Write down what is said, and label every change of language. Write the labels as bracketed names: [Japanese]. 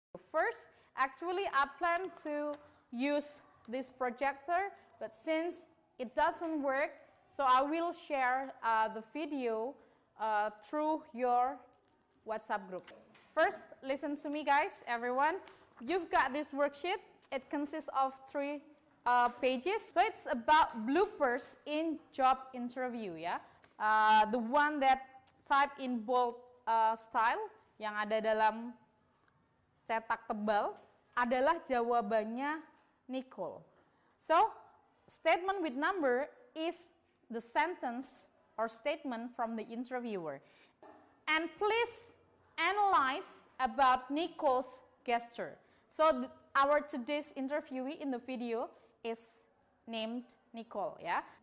[English] First, actually I plan to use this projector, but since it doesn't work, so I will share the video through your WhatsApp group. First, listen to me guys, everyone. You've got this worksheet. It consists of 3 pages. So it's about bloopers in job interview ya. The one that type in bold style [Indonesian] yang ada dalam cetak tebal adalah jawabannya Nicole. [English] So, statement with number is the sentence or statement from the interviewer. And please analyze about Nicole's gesture. So, our today's interviewee in the video is named Nicole, ya.